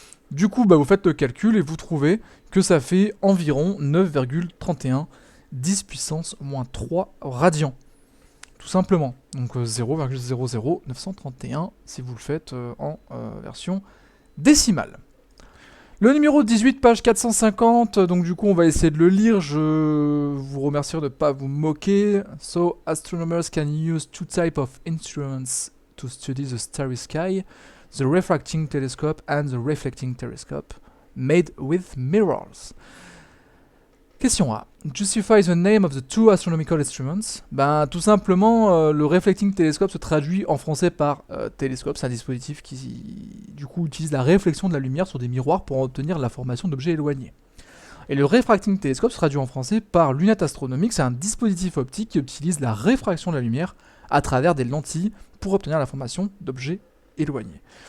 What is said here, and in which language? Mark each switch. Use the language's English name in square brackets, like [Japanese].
[French] Du coup, vous faites le calcul et vous trouvez que ça fait environ 9,31 10 puissance moins 3 radians. Tout simplement. Donc 0,00931 si vous le faites en version décimale. Le numéro 18, page 450, donc du coup on va essayer de le lire, je vous remercie de ne pas vous moquer. [English] So, astronomers can use two types of instruments to study the starry sky. The refracting telescope and the reflecting telescope, made with mirrors. Question A. Justify the name of the two astronomical instruments. [French] Tout simplement, le reflecting telescope se traduit en français par télescope. C'est un dispositif qui, du coup, utilise la réflexion de la lumière sur des miroirs pour obtenir l'information d'objets éloignés. Et le refracting telescope se traduit en français par lunette astronomique. C'est un dispositif optique qui utilise la réfraction de la lumière à travers des lentilles pour obtenir l'information d'objets éloignés.